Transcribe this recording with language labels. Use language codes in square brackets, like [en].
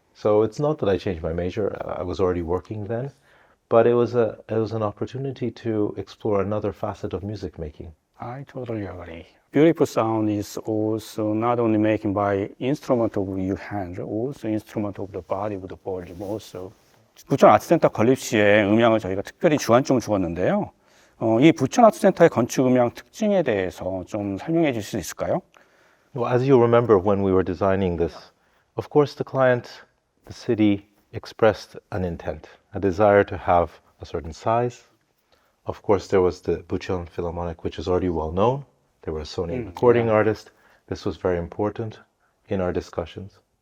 [en] So it's not that I changed my major, I was already working then, but it was an opportunity to explore another facet of music making. I totally agree. Beautiful sound is also not only making by instrument of your hand, also instrument of the body, of the body also. [ko] 부천아트센터 건립 시에 음향을 저희가 특별히 주안점을 주었는데요. 이 부천아트센터의 건축음향 특징에 대해서 좀 설명해 주실 수 있을까요? [en] Well, as you remember when we were designing this, of course the client, the city expressed an intent, a desire to have a certain size. Of course, there was the Bucheon Philharmonic, which is already well known. There were a Sony recording artist. This was very important in our discussions.